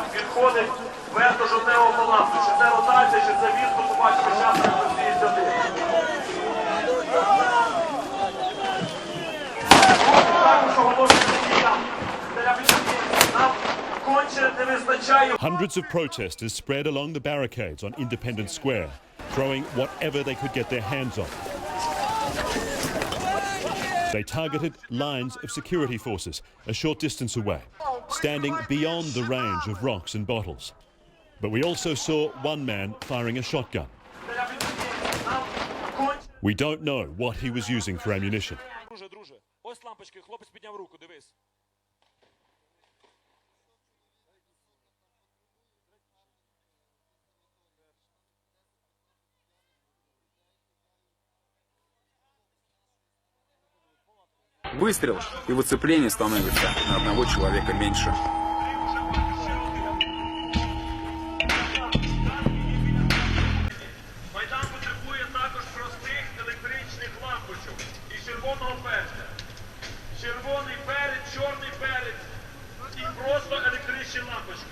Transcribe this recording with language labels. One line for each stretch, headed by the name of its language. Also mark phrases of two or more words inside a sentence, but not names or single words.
Ukrainian: Відходить верту жовтневого палацу. Чи це ротація, чи це відкуп, побачимо, зараз як сюди. Також оголошують киян. Нам конче не вистачає.
English: Hundreds of protesters spread along the barricades on Independence Square, throwing whatever they could get their hands on. They targeted lines of security forces a short distance away, standing beyond the range of rocks and bottles. But we also saw one man firing a shotgun. We don't know what he was using for ammunition.
Ukrainian: Друже, ось лампочки, хлопець підняв руку, дивись.
Russian: Выстрел, и выцепление становится на одного человека меньше.
Ukrainian: Майдан потребує також простих електричних лампочок і червоного перця. Червоний перець, чорний перець і просто електричні лампочки.